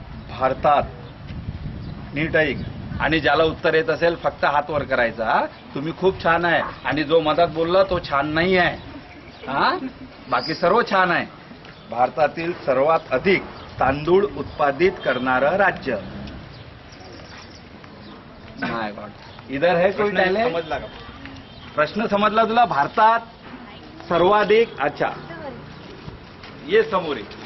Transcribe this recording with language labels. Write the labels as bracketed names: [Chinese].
[Marathi] भारतात, नीट ऐक, आणि ज्याला उत्तर येत असेल फक्त हात वर करायचा. हा, तुम्ही खूप छान आहे आणि जो मधात बोलला तो छान नाही आहे. हा, बाकी सर्व छान आहे. भारतातील सर्वात अधिक तांदूळ उत्पादित करणारं राज्य. [English] my god, [Hindi] इधर है कोई टॅलेंट? [Marathi] समजला का प्रश्न? समजला तुला? भारतात सर्वाधिक, अच्छा ये समोर ये.